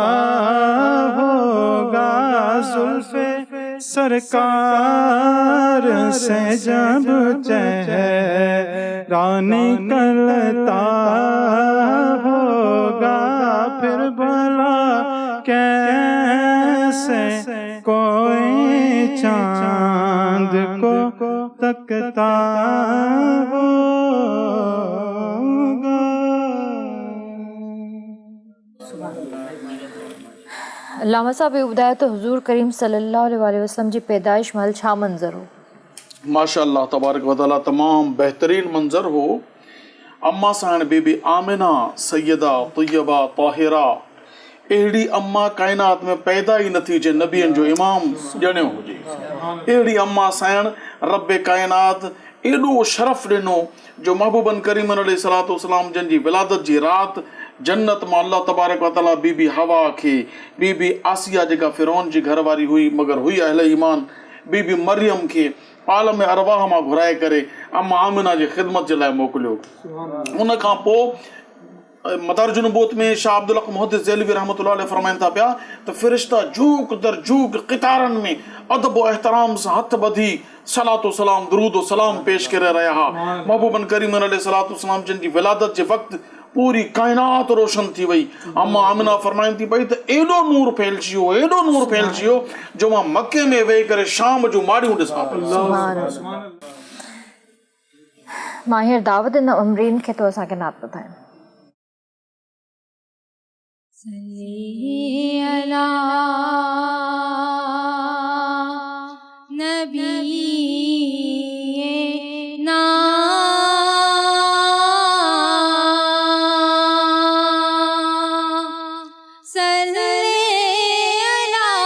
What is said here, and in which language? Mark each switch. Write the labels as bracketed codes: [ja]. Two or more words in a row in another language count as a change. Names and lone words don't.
[ur] ہوگا، زلف سرکار سے جب چہرہ نکلتا ہوگا، پھر بھلا کیسے کوئی چاند کو تکتا ہوگا۔ [sd] علامہ صاحب یہ ॿुधायो त حضور کریم صلی اللہ علیہ وسلم جی پیدائش محل چھا منظر ہو؟ ماشاء اللہ تبارک و تعالیٰ تمام بہترین منظر ہو۔ اما سان بی بی آمنہ سیدہ طیبہ طاہرہ اہڑی اما کائنات میں پیدا ہی نہ تھی جو نبیین جو امام ॼणियो हुजे، اہڑی اما سان رب کائنات ایڈو شرف ॾिनो جو محبوبن کریمن علیہ الصلوۃ والسلام جن جی ولادت جی رات جنت میں اللہ تبارک و تعالیٰ بی بی ہوا کے، بی بی آسیہ جگہ فرعون جی گھر واری ہوئی مگر ہوئی اہل ایمان، بی بی مریم کے عالم ارواح ماں گھرائے کرے اما آمنہ جی خدمت جے لائے موکلیو۔ ان کھاں پو مدارج النبوت میں شاہ عبدالحق محدث دہلوی رحمۃ اللہ علیہ فرمائن تھا پیا تو فرشتہ جھوک در جھوک قطارن میں ادب و احترام سے ہتھ بدھی صلاۃ و سلام درود و سلام پیش کرے رہا۔ محبوبن کریم علیہ الصلوۃ والسلام جن [ur] کی ولادت کے وقت [sd] पूरी काइनात रोशन थी वई। अम्मा आमिना फरमाइन थी पई त एॾो नूर फैलिजी वियो जो मां मके में वेही करे शाम जूं माड़ियूं ॾिसां पई। मां हींअर दावत ॾिना अमरीन खे तो असांखे नात ॿुधाइनि। [ar] صلى على نبينا صلى على